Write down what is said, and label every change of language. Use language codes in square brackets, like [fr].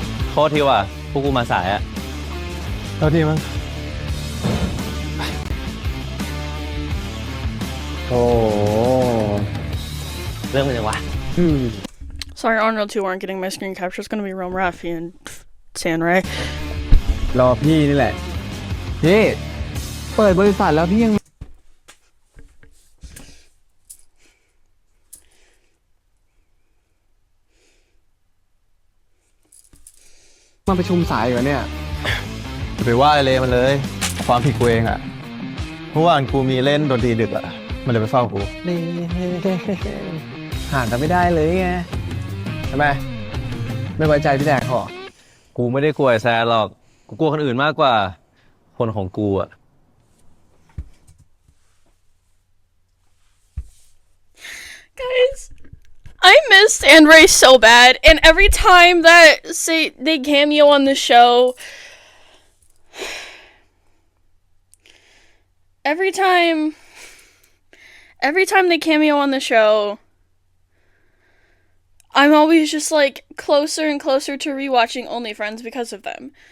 [th] โทษทีว่ะพวกกูมาสายอะ เท่าที่มั้งโอ้ เรื่องมันยังวะ [en] Sorry, ArnoldTua aren't getting my screen capture. It's gonna be RomeRaffy and Sanray. [th] รอพี่นี่แหละพี่เปิดบริษัทแล้วพี่ยังมาประชุมสายอยู่เนี่ย ไปว่าอะไรมันเลย ความผิดกูเองอะเมื่อวานกูมีเล่นดนตรีดึกอะมันเลยไปเฝ้ากูห่างกันไม่ได้เลยไง ทำไมไม่ไว้ใจพี่แดกหรอ กูไม่ได้กลัวไอ้แซนหรอก กูกลัวคนอื่นมากกว่า คนของกูอะ [en] Guys, I miss Sanray so bad, and every time that they cameo on the show, every time they cameo on the show, I'm always just like closer and closer to rewatching Only Friends because of them.